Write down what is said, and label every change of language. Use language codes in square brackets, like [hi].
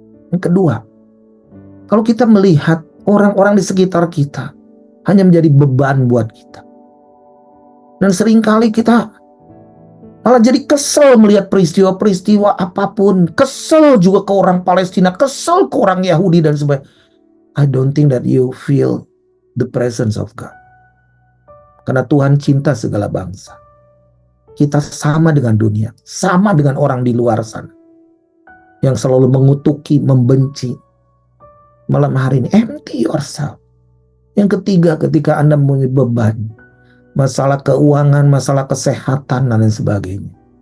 [id] Yang kedua, kalau kita melihat orang-orang di sekitar kita hanya menjadi beban buat kita. Dan seringkali kita malah jadi kesel melihat peristiwa-peristiwa apapun. Kesel juga ke orang Palestina, kesel ke orang Yahudi dan sebagainya. [en] I don't think that you feel the presence of God. [id] Karena Tuhan cinta segala bangsa. Kita sama dengan dunia, sama dengan orang di luar sana yang selalu mengutuki, membenci. Malam hari ini, [en] empty yourself. [id] Yang ketiga, ketika Anda punya beban, masalah keuangan, masalah kesehatan, dan lain sebagainya.